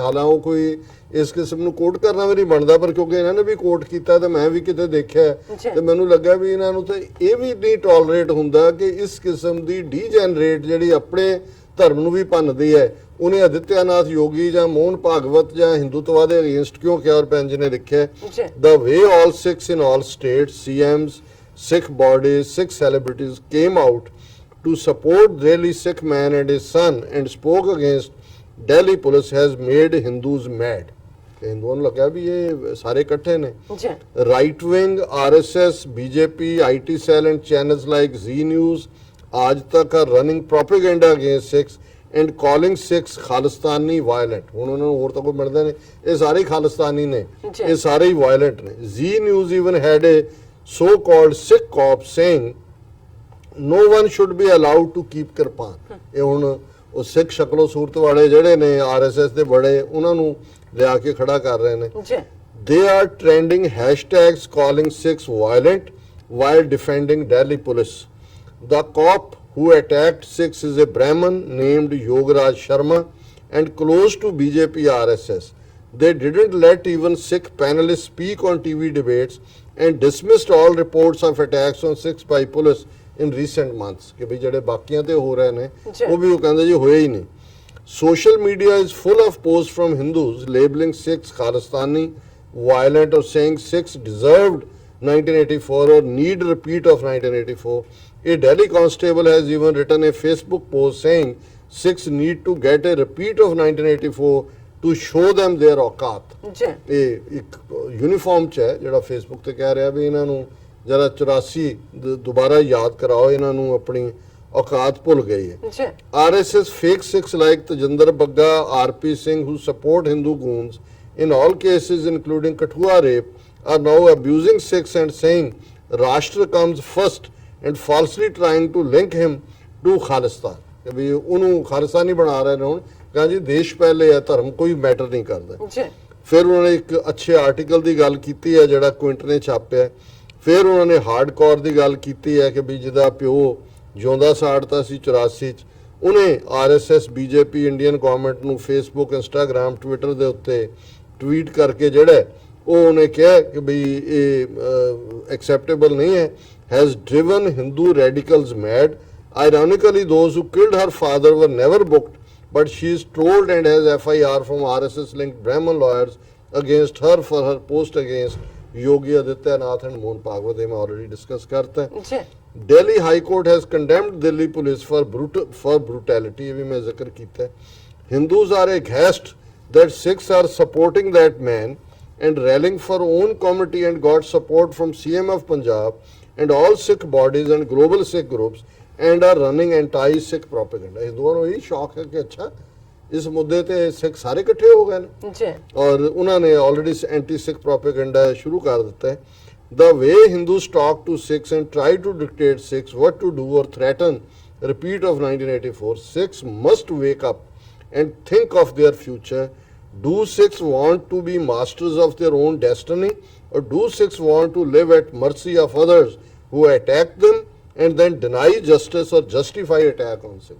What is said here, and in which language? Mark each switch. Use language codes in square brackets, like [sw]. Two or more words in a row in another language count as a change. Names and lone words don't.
[pa] ਹਾਲਾਂਕਿ ਉਹ ਕੋਈ ਇਸ ਕਿਸਮ ਨੂੰ ਕੋਟ ਕਰਨਾ ਵੀ ਨਹੀਂ ਬਣਦਾ, ਪਰ ਕਿਉਂਕਿ ਇਹਨਾਂ ਨੇ ਵੀ ਕੋਟ ਕੀਤਾ ਤੇ ਮੈਂ ਵੀ ਕਿਤੇ ਦੇਖਿਆ ਤੇ ਮੈਨੂੰ ਲੱਗਾ ਵੀ ਇਹਨਾਂ ਨੂੰ ਤੇ ਇਹ ਵੀ ਨਹੀਂ ਟੋਲਰੇਟ ਹੁੰਦਾ ਕਿ ਇਸ ਕਿਸਮ ਦੀ ਡੀਜਨਰੇਟ ਜਿਹੜੀ ਆਪਣੇ ਧਰਮ ਨੂੰ ਵੀ ਭੰਨਦੀ ਹੈ, ਉਹਨੇ ਆਦਿੱਤਿਆਨਾਥ ਯੋਗੀ ਜਾਂ ਮੋਹਨ ਭਾਗਵਤ ਜਾਂ ਹਿੰਦੂਤਵਾ ਦੇ ਅਗੇਂਸਟ ਕਿਉਂ ਕਿਹਾ। ਔਰ ਭੈਣ ਜੀ ਨੇ ਲਿਖਿਆ [en] the way all Sikhs in all states, CMs, Sikh bodies, Sikh celebrities came out to support Delhi Sikh man and his son and spoke against Delhi police has made Hindus mad. [pa] ਹਿੰਦੂਆਂ ਨੂੰ ਲੱਗਿਆ ਵੀ ਇਹ ਸਾਰੇ ਇਕੱਠੇ ਨੇ। [en] Right wing RSS, BJP, IT cell and channels like Zee News, आज तक are running propaganda against Sikhs and calling Sikhs ਖਾਲਿਸਤਾਨੀ violent। [pa] ਹੁਣ ਉਹਨਾਂ ਨੂੰ ਹੋਰ ਤਾਂ ਕੋਈ ਮਿਲਦਾ ਨਹੀਂ, ਇਹ ਸਾਰੇ ਖਾਲਿਸਤਾਨੀ ਨੇ, ਇਹ ਸਾਰੇ ਹੀ violent ਨੇ। [en] ਜ਼ੀ ਨਿਊਜ਼ even had a so called Sikh cop saying no one should be allowed to keep ਕਿਰਪਾਨ। [pa] ਇਹ ਹੁਣ ਉਹ ਸਿੱਖ ਸ਼ਕਲੋ ਸੂਰਤ ਵਾਲੇ ਜਿਹੜੇ ਨੇ RSS ਦੇ ਬੜੇ ਉਹਨਾਂ ਨੂੰ ਲਿਆ ਕੇ ਖੜਾ ਕਰ ਰਹੇ ਨੇ। ਜੀ [en] They are trending hashtags calling Sikhs violent while defending Delhi police. The cop who attacked Sikhs is a Brahmin named Yogaraj Sharma and close to BJP RSS. They didn't let even Sikh panelists speak on TV debates and dismissed all reports of attacks on Sikhs by police in recent months. [pa] ਕਿ ਵੀ ਜਿਹੜੇ ਬਾਕੀਆਂ ਤੇ ਹੋ ਰਹੇ ਨੇ ਉਹ ਵੀ ਉਹ ਕਹਿੰਦੇ ਜੀ ਹੋਏ ਹੀ ਨਹੀਂ। [en] Social media is full of posts from Hindus labeling Sikhs Khalistani, violent, or saying Sikhs deserved 1984 or need repeat of 1984. A Delhi constable has even written a Facebook post saying Sikhs need to get a repeat of 1984 to show them their औकात। [pa] ਜੀ ਇਹ ਇੱਕ ਯੂਨੀਫਾਰਮ ਚ ਹੈ ਜਿਹੜਾ ਫੇਸਬੁੱਕ ਤੇ ਕਹਿ ਰਿਹਾ ਵੀ ਇਹਨਾਂ ਨੂੰ ਜਰਾ 84 ਦੁਬਾਰਾ ਯਾਦ ਕਰਾਓ, ਇਹਨਾਂ ਨੂੰ ਆਪਣੀ ਔਕਾਤ ਭੁੱਲ ਗਈ ਹੈ। ਜੀ [en] RSS fake Sikhs like Tajinder Bagga, RP Singh, who support Hindu goons in all cases including Kathua rape, are now abusing Sikhs and saying Rashtra comes first and falsely trying to link him to Khalistan। [pa] ਕਿ ਵੀ ਉਹਨੂੰ ਖਾਲਿਸਤਾਨੀ ਬਣਾ ਰਹੇ ਨੇ ਹੁਣ, ਕਹਿੰਦੇ ਜੀ ਦੇਸ਼ ਪਹਿਲੇ ਹੈ, ਧਰਮ ਕੋਈ ਮੈਟਰ ਨਹੀਂ ਕਰਦਾ। ਜੀ ਫਿਰ ਉਹਨਾਂ ਨੇ ਇੱਕ ਅੱਛੇ ਆਰਟੀਕਲ ਦੀ ਗੱਲ ਕੀਤੀ ਹੈ ਜਿਹੜਾ ਕੁਇੰਟ ਨੇ ਛਾਪਿਆ। ਫਿਰ ਉਹਨਾਂ ਨੇ ਹਾਰਡਕੋਰ ਦੀ ਗੱਲ ਕੀਤੀ ਹੈ ਕਿ ਵੀ ਜਿਹਦਾ ਪਿਓ ਜਿਉਂਦਾ ਸਾੜਤਾ ਸੀ 84 ਚ, ਉਹਨੇ RSS BJP [en] Indian government [pa] ਨੂੰ ਫੇਸਬੁੱਕ, ਇੰਸਟਾਗ੍ਰਾਮ, ਟਵਿੱਟਰ ਦੇ ਉੱਤੇ ਟਵੀਟ ਕਰਕੇ ਜਿਹੜਾ ਉਹ ਉਹਨੇ ਕਿਹਾ ਕਿ ਵੀ ਇਹ ਐਕਸੈਪਟੇਬਲ ਨਹੀਂ ਹੈ। [en] has driven Hindu radicals mad. Ironically, those who killed her father were never booked, but she is trolled and has FIR from RSS-linked Brahmin lawyers against her for her post against Yogi Adityanath and Mohan Bhagwat। [hi] मैं already discuss करता है। जी [en] Delhi High Court has condemned Delhi police for brutality। [hi] ये भी मैं जिक्र किया है। [en] Hindus are aghast that Sikhs are supporting that man and rallying for own committee and got support from CM of Punjab and all Sikh bodies and global Sikh groups and are running anti-Sikh propaganda। [pa] ਹਿੰਦੂਆਂ ਨੂੰ ਇਹ ਸ਼ੌਕ ਹੈ ਕਿ ਅੱਛਾ ਇਸ ਮੁੱਦੇ ਤੇ ਸਿੱਖ ਸਾਰੇ ਇਕੱਠੇ ਹੋ ਗਏ ਨੇ ਜੀ ਔਰ ਉਹਨਾਂ ਨੇ [en] already anti-Sikh propaganda [pa] ਸ਼ੁਰੂ ਕਰ ਦਿੱਤਾ ਹੈ। [en] The way Hindus talk to Sikhs and try to dictate Sikhs what to do or threaten repeat of 1984, Sikhs must wake up and think of their future. Do Sikhs want to be masters of their own destiny, or do Sikhs want to live at mercy of others who attack them and then deny justice or justify attack on Sikhs?